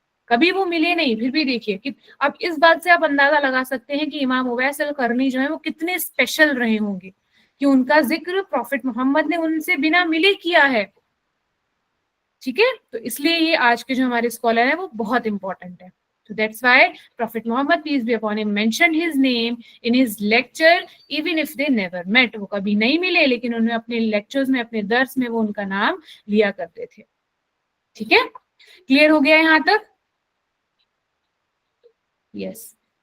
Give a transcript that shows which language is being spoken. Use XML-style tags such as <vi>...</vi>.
<ur>کبھی وہ ملے نہیں، پھر بھی دیکھیے کہ اب اس بات سے آپ اندازہ لگا سکتے ہیں کہ امام اویس القرنی جو ہیں وہ کتنے اسپیشل رہے ہوں گے کہ ان کا ذکر پروفٹ محمد نے ان سے بنا ملے کیا ہے. ٹھیک ہے، تو اس لیے یہ آج کے جو ہمارے اسکالر ہیں وہ بہت امپورٹنٹ ہے.</ur> <en>So that's why Prophet Muhammad, peace be upon him, mentioned his name in his lecture even if they never met.</en> <ur>وہ کبھی نہیں ملے لیکن انہوں نے اپنے لیکچرز میں، اپنے درس میں وہ ان کا نام لیا کرتے تھے. ٹھیک ہے، کلیئر ہو گیا یہاں تک؟ یس.</ur>